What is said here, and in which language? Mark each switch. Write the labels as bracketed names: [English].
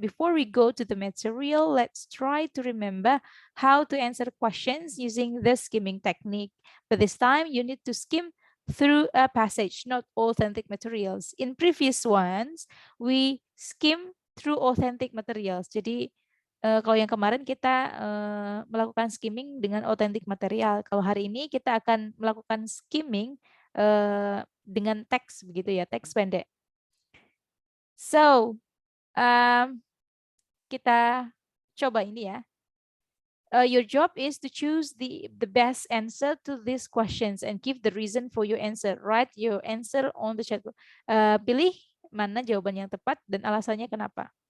[English] Before we go to the material, let's try to remember how to answer questions using the skimming technique. But this time, you need to skim through a passage, not authentic materials. In previous ones, we skim through authentic materials. [Indonesian] Jadi kalau yang kemarin kita melakukan skimming dengan authentic material. Kalau hari ini kita akan melakukan skimming dengan teks begitu ya, teks pendek. So, kita coba ini ya. [English] Your job is to choose the best answer to these questions and give the reason for your answer. Write your answer on the chat. [Indonesian] Pilih mana jawaban yang tepat dan alasannya kenapa.